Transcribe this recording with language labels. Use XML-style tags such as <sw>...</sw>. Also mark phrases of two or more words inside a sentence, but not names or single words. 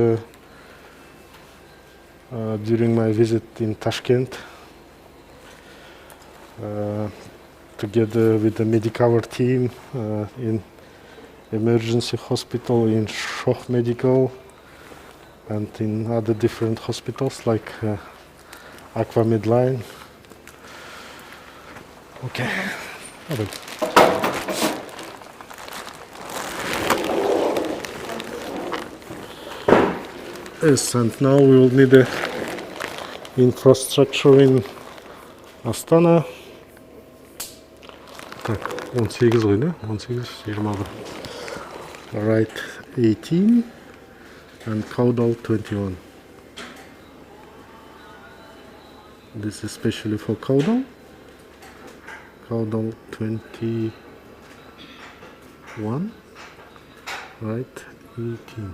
<en>during my visit in Tashkent, together with the Medicover team in emergency hospital, in Shoch Medical, and in other different hospitals like Aqua Midline. Okay. Yes, and now we will need the infrastructure in Astana.</en> <kk>Так, 18 ғой, не? 18, 21.</kk> <en>Right 18 and caudal 21. This is especially for caudal. Caudal 21, right 18.</en>